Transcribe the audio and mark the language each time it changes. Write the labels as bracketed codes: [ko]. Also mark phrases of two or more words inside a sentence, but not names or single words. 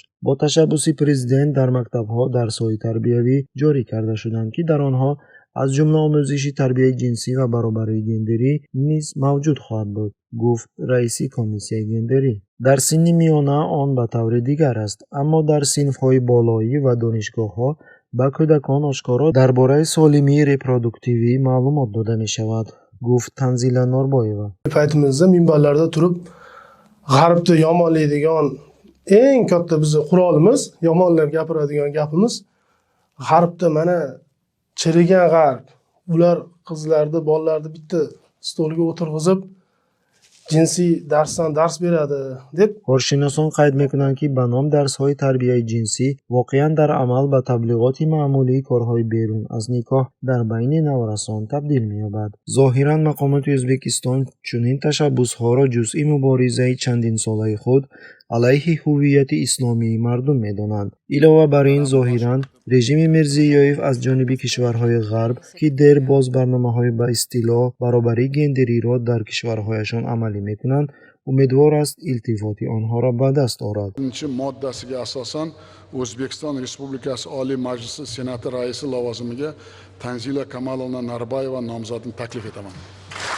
[tg] бо ташаббуси президент дар мактабҳо дарсҳои тарбиявӣ ҷорӣ карда шуданд ки дар онҳо аз ҷумла омӯзиши тарбияи ҷинсӣ ва баробарии гендерӣ низ мавҷуд хоҳад буд, гуфт раиси комиссияи гендерӣ. дар синни миёна он ба таври дигар аст, аммо дар синфҳои болоӣ ва донишгоҳҳо ба кӯдакон ошкоро дар бораи солимии репродуктивӣ маълумот дода мешавад, гуфт Танзила Норбоева. [uz] Paytimizda minbarlarda turib g'arbni yomonlaydigan eng katta bizni qurolimiz, yomonlab gapiradigan gapimiz g'arbda mana chirigan g'arb, ular qizlarni, bolalarni bitta stolga o'tirg'izib jinsiy darsdan dars beradi deb. [tg] Korshinoson qayd mekунанд ки ба ном дарсҳои тарбияи ҷинсӣ воқеан дар амал ба таблиғоти маъмулии корҳои берун аз никоҳ дар байни наврасон табдил меёбад. зоҳиран мақомоти Ӯзбекистон чунин ташаббусҳоро ҷузъи муборизаи чандинсолаи худ алайҳи ҳуввияти исломии мардум медонанд. илова бар ин зоҳиран режими Мирзиёев аз ҷониби кишварҳои ғарб ки дер боз барномаҳои ба истилоҳ баробарии гендериро дар кишварҳояшон амалӣ мекунанд, умедвор аст илтифоти онҳоро ба даст орад. [uz] Moddasiga asosan O'zbekiston Respublikasi Oliy Majlisi Senati raisi lavozimiga Tanzila Kamalovna Narbayeva nomzodini taklif etaman.